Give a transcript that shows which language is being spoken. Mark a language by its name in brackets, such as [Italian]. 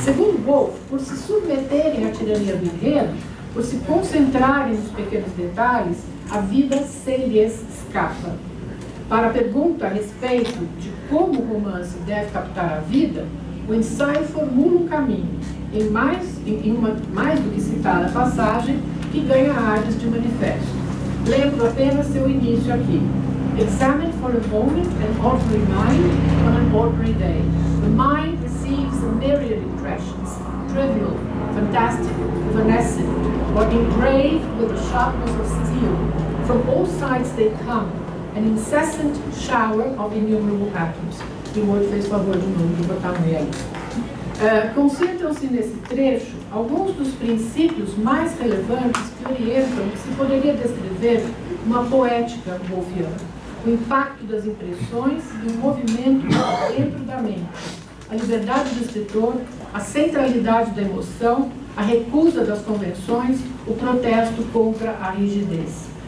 [Portuguese] Segundo Woolf, por se submeterem à tirania do enredo, por se concentrarem nos pequenos detalhes, a vida se lhes escapa. Para a pergunta a respeito de como o romance deve captar a vida, o ensaio formula um caminho, em uma mais do que citada passagem, que ganha ares de manifesto. Lembro apenas seu início aqui. [English] Examine for a moment an ordinary mind on an ordinary day. The mind receives a myriad impressions, trivial, fantastic, evanescent, or engraved with the sharpness of steel. From all sides they come, an incessant shower of innumerable atoms. [Portuguese] E o outro fez favor de novo de botar um aí. Concentram-se nesse trecho alguns dos princípios mais relevantes que orientam o que se poderia descrever uma poética wolfiana. O impacto das impressões e o movimento dentro da mente, a liberdade do escritor, a centralidade da emoção, a recusa das convenções, o protesto contra a rigidez.